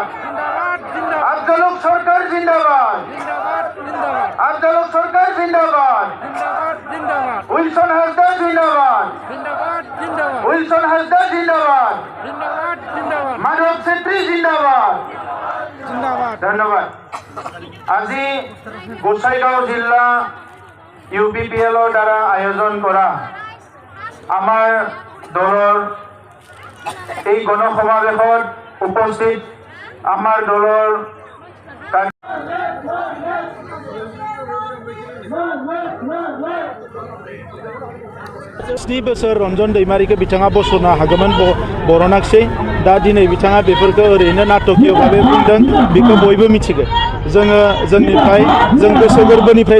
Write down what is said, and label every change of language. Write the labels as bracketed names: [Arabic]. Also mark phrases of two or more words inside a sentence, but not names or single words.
[Hindi] अफजलुक सरकार जिंदाबाद अफजलुक सरकार जिंदाबाद विल्सन हासदा जिंदाबाद विल्सन हासदा जिंदाबाद माधव छेत्री जिंदाबाद धन्यवाद [Assamese] আজি গোসাইগাঁও जिल्ला UPPL দ্বারা আয়োজন করা আমার দলৰ এই গণসমাবেশত উপস্থিত আমার দলৰ [Bodo] स्नि बोसोर रंजन दैमारिखौ बिथाङा बस'नो हागौमोन बरनाखसै दा दिनै बिथाङा बेफोरखौ ओरैनो नाटकीय भाबै बुंदों बेखौ बयबो मिथिगौ जोंनिफ्राय जों गोसो गोरबोनिफ्राय